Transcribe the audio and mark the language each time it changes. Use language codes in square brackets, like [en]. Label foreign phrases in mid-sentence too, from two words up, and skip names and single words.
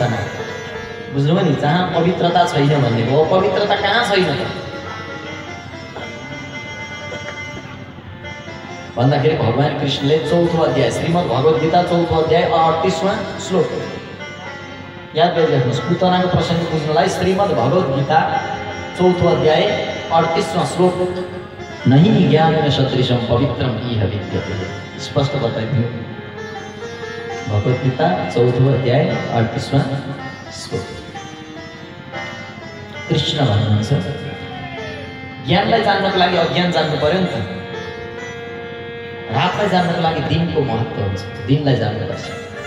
[ne] बुझ्नुभयो नि, जहाँ पवित्रता छैन भन्नेको, पवित्रता कहाँ छैन त? भन्दाखेरि भगवान कृष्णले 4औं अध्याय श्रीमद् भगवत गीता 4औं अध्याय 38वां श्लोक याद गरिराख्नुहोस्। पुतनाको प्रसङ्ग बुझ्नलाई श्रीमद् भगवत गीता 4औं अध्याय 38वां श्लोक [sa] नहीं ज्ञानेन सदृशं पवित्रम इह विद्यते [ne] स्पष्ट बताइदियो। भगवत गीता 4औं अध्याय 38वां श्लोक कृष्ण भन्नुहुन्छ ज्ञानलाई जान्नको लागि अज्ञान जान्नु पर्यो नि त। रातलाई जान्नको लागि दिनको महत्त्व हुन्छ, दिनलाई जान्नुपर्छ।